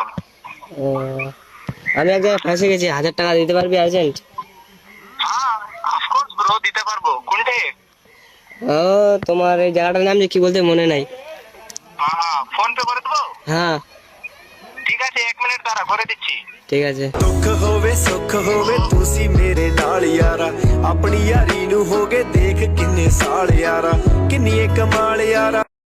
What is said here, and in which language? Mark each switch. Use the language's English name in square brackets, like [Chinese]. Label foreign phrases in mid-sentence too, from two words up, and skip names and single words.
[Bangla] ও, আমি এক জায়গায় ফেঁসে গেছি, 1000 টাকা দিতে পারবি আর্জেন্ট? হ্যাঁ [English] of course bro, [Bangla] দিতে পারবো। কোনটে? ও, তোমার এই জায়গাটার নাম যে কি বলতে মনে নাই। হ্যাঁ, ফোন পে করে দেবো। হ্যাঁ ঠিক আছে, 1 মিনিট দাঁড়া, করে দিচ্ছি। ঠিক আছে। [Punjabi] ਦੁੱਖ ਹੋਵੇ ਸੁੱਖ ਹੋਵੇ ਤੁਸੀਂ ਮੇਰੇ ਨਾਲ ਯਾਰਾ ਆਪਣੀ ਯਾਰੀ ਨੂੰ ਹੋਗੇ ਦੇਖ ਕਿੰਨੇ ਸਾਲ ਯਾਰਾ ਕਿੰਨੀ ਏ ਕਮਾਲ ਯਾਰਾ।